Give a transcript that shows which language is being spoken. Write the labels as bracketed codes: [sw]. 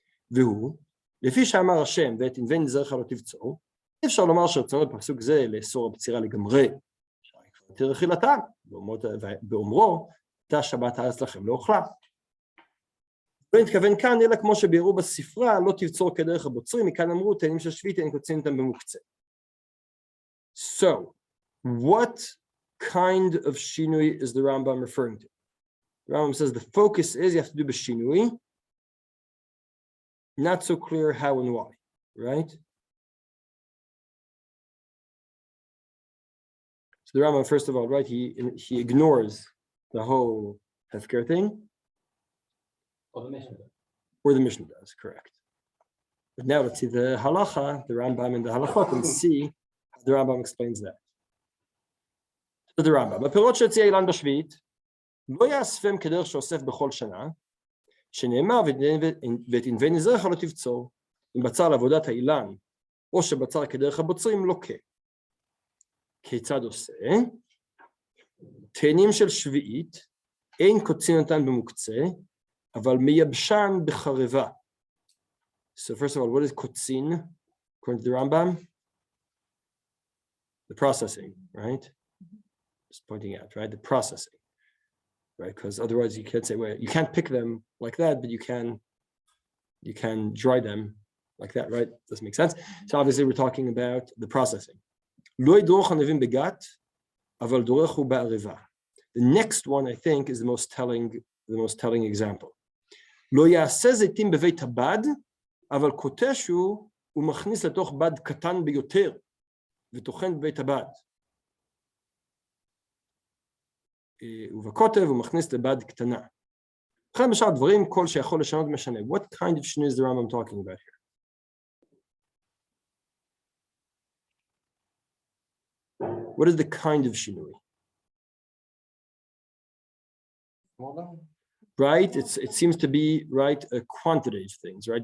[he] והוא, לפי שאמר השם, ואת ענבי נזרך לא תבצעו, אי אפשר לומר שרצונו בפסוק זה לאסור הבצירה לגמרי. יותר אכילתם, באומרו, תא שבת הארץ לכם לאוכלה. לא נתכוון כאן, אלא כמו שביארו בספרה, לא תבצור כדרך הבוצרים, מכאן אמרו, תאנים של שביעית, אין קוצרים אותם במוקצה. [en] So, what kind of shinui is the Rambam referring to? The Rambam says the focus is you have to do b'shinui. Not so clear how and why, right? So the Rambam, first of all, right, he ignores the whole hefker thing. Or the Mishnah does. Or the Mishnah does, correct. But now let's see the halacha, the Rambam and the halachot, and see how the Rambam explains that. So the Rambam, [he] הפירות שהציע אילן בשביעית, לא יאספם כדרך שאוסף בכל שנה, שנאמר ואת ענבי נזרך לא תבצור, אם בצר לעבודת האילן, או שבצר כדרך הבוצרים, לוקה. כיצד עושה? תאנים של שביעית, אין קוצין אותן במוקצה, אבל מייבשן בחרבה. [en] So first of all, what is kotzin, according to the Rambam? The processing, right? Just pointing out, right? The processing, right? Because otherwise you can't say, well, you can't pick them like that, but you can dry them like that, right? Doesn't make sense. So obviously we're talking about the processing. The next one, I think, is the most telling example. [he] לא יעשה זיתים בבית הבד, אבל קוטש הוא ומכניס לתוך בד קטן ביותר, וטוחן בבית הבד. ובקוטב הוא מכניס לבד קטנה. לכן בשאר דברים, כל שיכול לשנות משנה. [en] What kind of shinui is the Rambam talking about here? What is the kind of shinui? Right? It seems to be, right, a quantitative things, right?